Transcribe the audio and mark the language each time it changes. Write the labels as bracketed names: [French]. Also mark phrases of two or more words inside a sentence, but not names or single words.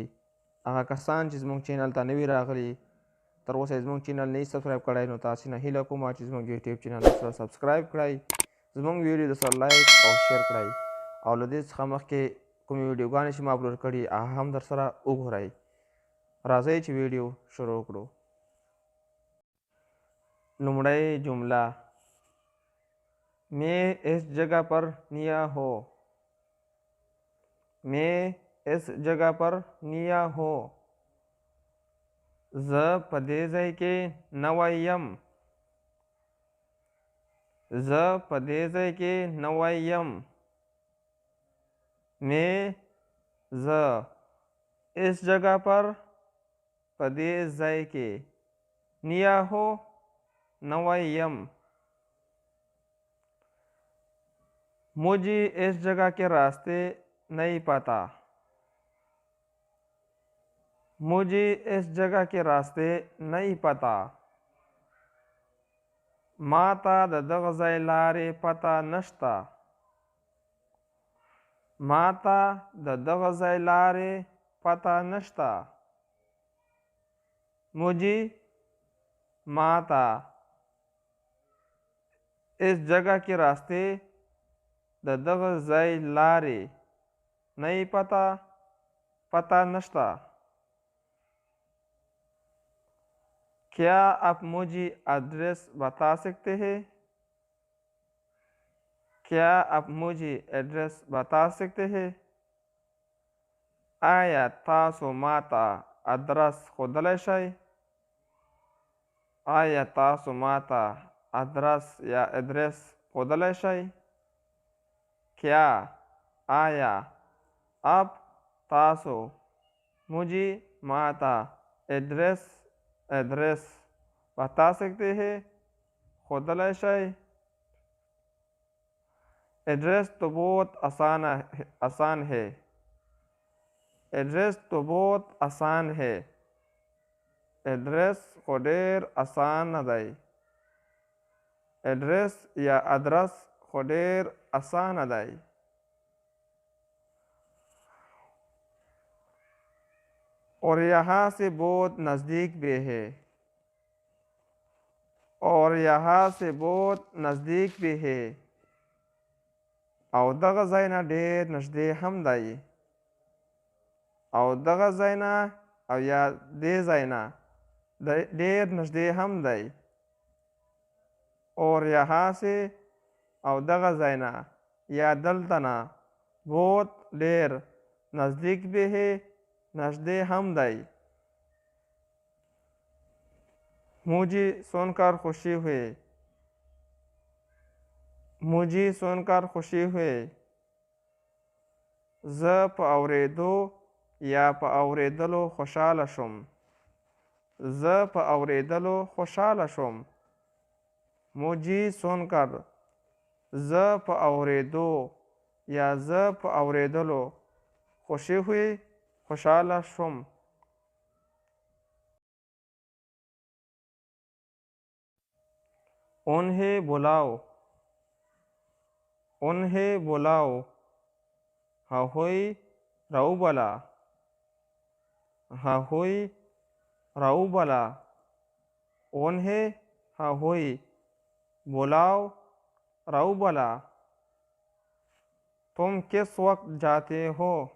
[Pashto] هغه کسان چې زموږ چینل ته نوي راغلي، تر اوسه یې زموږ چینل نه سبسکرایب کړی، نو تاسې نه هیله کوم چې زموږ یوټیوب چینل سره سبسکرایب کړئ، زموږ ویډیو د سره لایک او شیر کړئ، او له دې څخه مخکې کومې ویډیوګانې چې ما اپلوډ کړي هغه هم در سره وګورئ. راځئ چې ویډیو شروع کړو. لومړی جمله: [Urdu] میں اس جگہ پر نیا ہو. میں اس جگہ پر نیا ہو. [Pashto] زه په دې ځای کې نوی یم. زه په دې ځای کې نوی یم. मैं زه [Urdu] اس جگہ پر [Pashto] په دې ځای کې [Urdu] نیا ہو [Pashto] نوی یم. [Urdu] مجھے اس جگہ کے راستے نہیں پتا. مجھے اس جگہ کے راستے نہیں پتا. [Pashto] ما ته د دغه ځای لارې پته نشته. ما ته د دغه ځای لارې پته نشته. मुझे ما ته [Urdu] اس جگہ کے راستے [Pashto] د دغه ځای لارې [Urdu] نہیں پتا [Pashto] پته نشته. [Urdu] کیا آپ مجھے एड्रेस بتا سکتے ہیں. کیا آپ مجھے एड्रेस بتا سکتے ہیں. [Pashto] آیا تاسو ماته ادرس ښودلی شئ. آیا تاسو ماته ادرس یا ادرس ښودلی شئ. [Urdu] क्या آیا आप تاسو مجھے ماته एड्रेस بتا سکتے ہیں [Pashto] ښودلی شئ. [Urdu] एड्रेस تو بہت آسان ہے. एड्रेस تو بہت آسان ہے. [Pashto] एड्रेस خو ډېر اسانه دی. एड्रेस یا ادرس خو ډېر اسانه دی. [Urdu] اور یہاں سے بہت نزدیک بھی ہے. اور یہاں سے بہت نزدیک بھی ہے. [Pashto] او دغه ځای نه ډېر نږدې هم دی. او دغه ځای نه او یا دې ځای نه ډېر نږدې هم دی. [Urdu] اور یہاں سے [Pashto] او دغه ځای نه یا دلته نه बहुत ډېر [Urdu] نزدیک بھی ہے [Pashto] نږدې هم دی. [Urdu] مجھے سن کر خوشی ہوئی. مجھے سن کر خوشی ہوئی. [Pashto] زه په اورېدو یا په اورېدلو خوشحاله شوم. زه په اورېدلو خوشحاله شوم. [Urdu] مجھے سن کر [Pashto] زه په اورېدو یا زه په اورېدلو [Urdu] خوشی ہوئی [Pashto] خوشحاله شوم. [Urdu] انہیں بلاؤ. انہیں بلاؤ. [Pashto] هغوی راوبله. هغوی راوبله. उन्हें هغوی बुलाओ راوبله. [Urdu] تم کس وقت جاتے ہو.